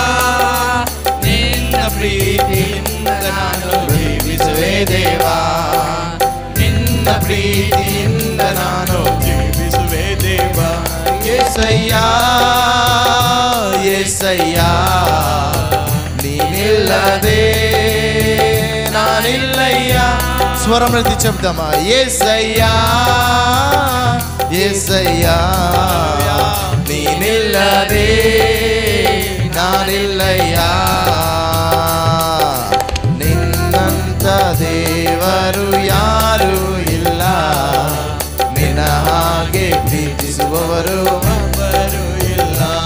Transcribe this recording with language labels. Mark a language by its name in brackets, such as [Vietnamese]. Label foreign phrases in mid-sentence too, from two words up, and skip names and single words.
[Kannada] ನಿನ್ನ ಪ್ರೀತಿಯಿಂದ ನಾನು ಜೀವಿಸುವೆ ದೇವಾ. ನಿನ್ನ ಪ್ರೀತಿಯಿಂದ ನಾನು ಜೀವಿಸುವೆ ದೇವಾ. యేసయ్య యేసయ్య ನೀನಿಲ್ಲದೆ ನಾನಿಲ್ಲಯ್ಯ. [Telugu] స్వరం ఎత్తి చెప్దామా? యేసయ్య [Kannada] యేసయ్య ನೀನಿಲ್ಲದೆ ನಾನಿಲ್ಲಯ್ಯ. ನಿನ್ನಂತ ದೇವರು ಯಾರು ಇಲ್ಲ, ನಿನ್ನ ಹಾಗೆ ಪ್ರೀತಿಸುವವರು ಒಬ್ಬರು ಇಲ್ಲ.